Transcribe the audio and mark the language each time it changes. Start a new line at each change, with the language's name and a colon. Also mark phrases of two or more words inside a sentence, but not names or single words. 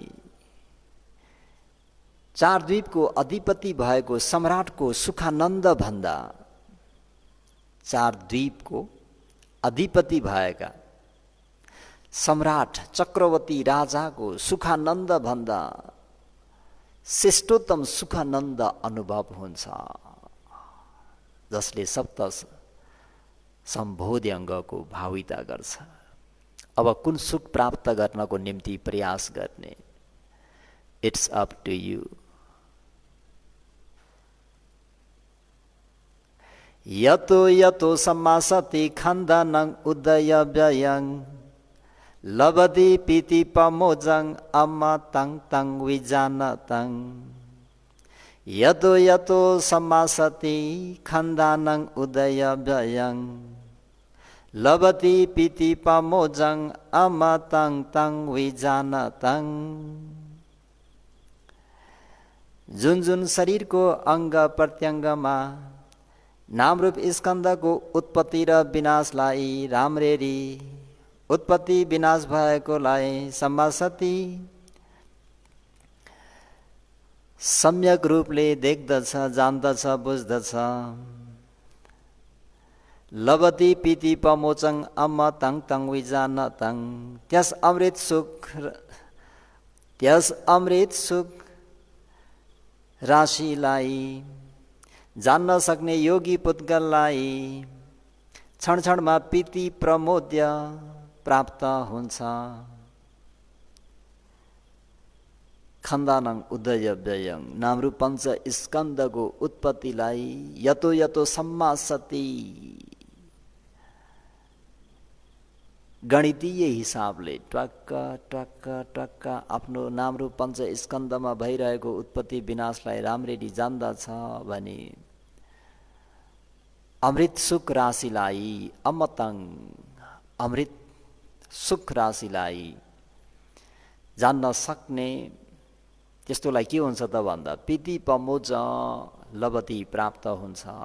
Nepali: चार द्वीपको अधिपति भएको सम्राटको सुखानन्द भन्दा, चार द्वीपको अधिपति भएका सम्राट चक्रवर्ती राजाको सुखानन्द भन्दा श्रेष्ठोत्तम सुखानन्द अनुभव हुन्छ, जसले सप्त सम्बोधि अङ्गको भाविता गर्छ। अब कुन सुख प्राप्त गर्नको निम्ति प्रयास गर्ने,
English: It's up to you.
Pali: यतो यतो सम्मासति खन्दनं उदय व्ययं, लभति पीति पमोजं अम्मा तं तं विजानतं। यतो यतो सम्मासति खन्दनं उदय व्ययं, लबती पिति पमोजङ अमतङ तङ विजान तङ।
Nepali: जुन जुन शरीरको अङ्ग प्रत्यङ्गमा नामरूप स्कन्दको उत्पत्ति र विनाशलाई राम्रेरी उत्पत्ति विनाश भएकोलाई सम्मासती सम्यक रूपले देख्दछ, जान्दछ, बुझ्दछ।
Pali: लबती पिति पमोचङ अम्म तङ तङ विजान तङ।
Nepali: त्यस अमृत सुख राशिलाई जान्न सक्ने योगी पुद्गललाई क्षण क्षणमा पिति प्रमोद्य प्राप्त हुन्छ।
Pali: खन्दानङ उदय व्ययङ
Nepali: नामरूप पञ्च स्कन्दको उत्पत्तिलाई
Pali: यतो यतो सम्मासति
Nepali: गणितीय हिसाबले ट्वाक्क ट्वाक्क ट्वाक्क आफ्नो नामरूप पञ्च स्कन्दमा भइरहेको उत्पत्ति विनाशलाई राम्ररी जान्दछ भने अमृत सुख राशिलाई अमतङ अमृत सुख राशिलाई जान्न सक्ने त्यस्तोलाई के हुन्छ त भन्दा
Pali: पिति पमोज लबती
Nepali: प्राप्त हुन्छ।